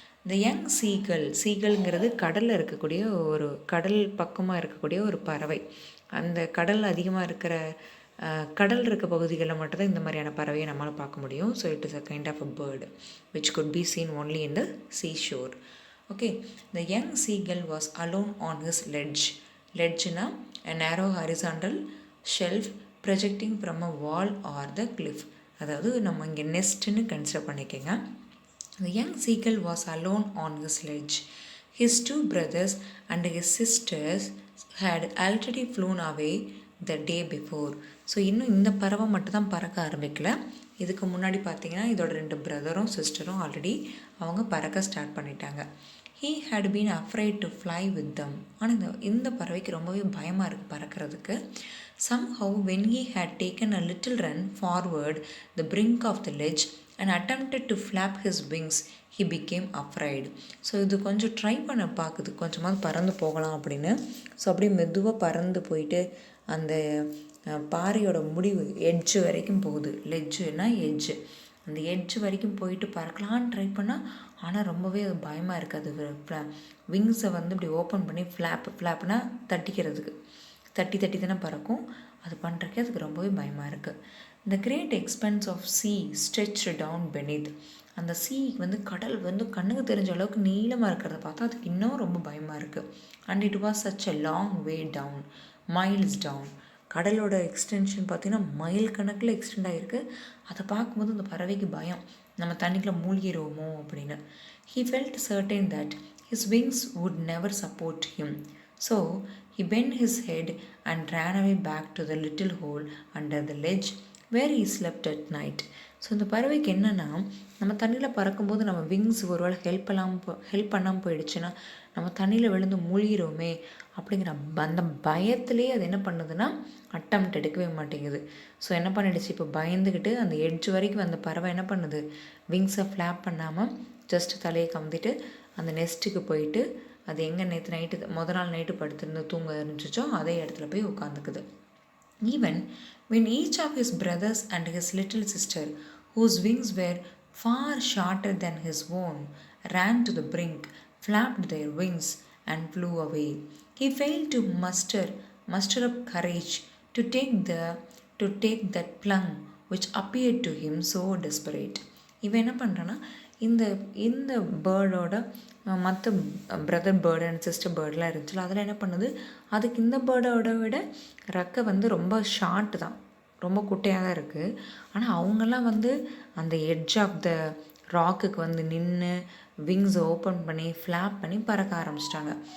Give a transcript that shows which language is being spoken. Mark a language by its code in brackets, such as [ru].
[ta] The young சீகல்ங்கிறது கடலில் இருக்கக்கூடிய ஒரு கடல் பக்கமாக இருக்கக்கூடிய ஒரு பறவை. அந்த கடல் அதிகமாக இருக்கிற கடல் இருக்க பகுதிகளில் மட்டும்தான் இந்த மாதிரியான பறவையை நம்மளால் பார்க்க முடியும். [en] So it is a kind of a bird which could be seen only in the seashore. Okay, the young seagull was alone on his ledge. Ledge-na a narrow horizontal shelf projecting from a wall or the cliff. [ta] அதாவது நம்ம இங்கே நெஸ்ட்னு consider பண்ணிக்கோங்க. [en] The young seagull was alone on his ledge. His 2 brothers and his sisters had already flown away the day before. [ta] So இன்னும் இந்த பறவை மட்டும் தான் பறக்க ஆரம்பிக்கல. இதுக்கு முன்னாடி பார்த்தீங்கன்னா இதோட 2 பிரதரும் சிஸ்டரும் ஆல்ரெடி அவங்க பறக்க ஸ்டார்ட் பண்ணிட்டாங்க. [en] He had been afraid to fly with them. [ta] ஆனால் இந்த பறவைக்கு ரொம்பவே பயமாக இருக்குது பறக்கிறதுக்கு. [en] Somehow when he had taken a little run forward the brink of the ledge and attempted to flap his wings, he became afraid. [ta] So இது கொஞ்சம் try பண்ண பார்க்குது, கொஞ்சமாவது பறந்து போகலாம் அப்படின்னு. ஸோ அப்படியே மெதுவாக பறந்து போயிட்டு அந்த பாறையோட முடிவு எட்ஜு வரைக்கும் போகுது. லெட்ஜுனா எட்ஜு, அந்த எட்ஜு வரைக்கும் போயிட்டு பறக்கலான்னு ட்ரை பண்ணால், ஆனால் ரொம்பவே அது பயமாக இருக்குது. அது விங்ஸை வந்து இப்படி ஓப்பன் பண்ணி ஃப்ளாப்னா தட்டிக்கிறதுக்கு தட்டி தானே பறக்கும். அது பண்ணுறக்கே அதுக்கு ரொம்பவே பயமாக இருக்குது. [en] The great expanse of sea stretched down beneath. [ta] அந்த sea வந்து கடல் வந்து கண்ணுக்கு தெரிஞ்ச அளவுக்கு நீளமாக இருக்கிறத பார்த்தா அதுக்கு இன்னும் ரொம்ப பயமாக இருக்குது. [en] And it was such a long way down, miles down. [ta] கடலோட எக்ஸ்டென்ஷன் பார்த்திங்கன்னா மைல் கணக்கில் எக்ஸ்டெண்ட் ஆகிருக்கு. அதை பார்க்கும்போது அந்த பறவைக்கு பயம், நம்ம தண்ணிக்குள்ளே மூழ்கிடுவோமோ அப்படின்னு. [en] He felt certain that his wings would never support him. So he bent his head and ran away back to the little hole under the ledge where he slept at night. [ta] So இந்த பறவைக்கு என்னென்னா, நம்ம தண்ணியில் பறக்கும்போது நம்ம wings ஒருவேளை help பண்ணாமல் போயிடுச்சுன்னா நம்ம தண்ணியில் விழுந்து மூழ்கிடுவோமே அப்படிங்கிற அந்த பயத்திலே அது என்ன பண்ணுதுன்னா அட்டம்ப்ட் எடுக்கவே மாட்டேங்குது. ஸோ என்ன பண்ணிடுச்சு, இப்போ பயந்துக்கிட்டு அந்த எட்ஜ் வரைக்கும் அந்த பறவை என்ன பண்ணுது, விங்ஸை ஃப்ளாப் பண்ணாமல் ஜஸ்ட் தலையை கமுத்திட்டு அந்த நெஸ்ட்டுக்கு போயிட்டு அது எங்கே முதல் நாள் நைட்டு படுத்துருந்து தூங்க இருந்துச்சோ அதே இடத்துல போய் உட்காந்துக்குது. [en] Even when each of his brothers and his little sister, whose wings were far shorter than his own, ran to the brink, flapped their wings and flew away, he failed to muster up courage to take that plunge which appeared to him so desperate. [ta] இவன் என்ன பண்ணுறான்னா, இந்த பேர்டோட மற்ற brother bird and sister பேர்டெலாம் இருந்துச்சுல, அதில் என்ன பண்ணுது, அதுக்கு இந்த பேர்டோட விட ரெக்கை வந்து ரொம்ப ஷார்ட்டு தான், ரொம்ப குட்டையாக தான் இருக்குது. ஆனால் அவங்கெல்லாம் வந்து அந்த எட்ஜ் ஆஃப் த ராக்குக்கு வந்து நின்று விங்ஸை ஓப்பன் பண்ணி ஃப்ளாப் பண்ணி பறக்க ஆரம்பிச்சிட்டாங்க.